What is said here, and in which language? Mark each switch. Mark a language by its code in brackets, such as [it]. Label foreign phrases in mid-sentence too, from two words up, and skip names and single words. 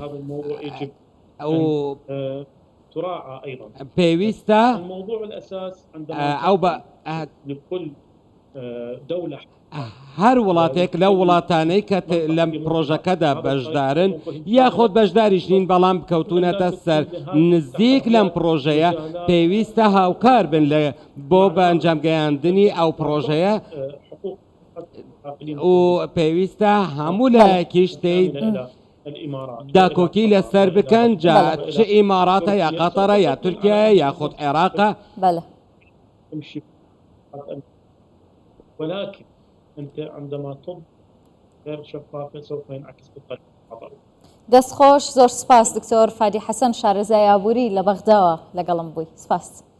[ckb] پێویستە ئەو هەر وڵاتێک لەو وڵاتانەی کە لەم پرۆژەکەدا بەشدارن یاخۆت بەشداریش نین بەڵام بکەوتونەتە سەر نزیک لەم پرۆژەیە پێویستە هاوکار بن بۆ بە ئەنجامگەیاندنی ئەو پرۆژەیە و پێویستە هەموو لایەکیش داکۆکی لەسەر بکەن چ ئیماراتە یا قەتەرە یا تورکیایە یاخود عێراقە [ar] ولكن أنت عندما تضع غير شفافة سوف ينعكس بالطريقة الخطأ. [ckb] دەستخۆش زۆر سپاس دکتۆر فادی حەسەن شارەزای ئابووری لە بەغداوە لەگەڵم بووی سپاس.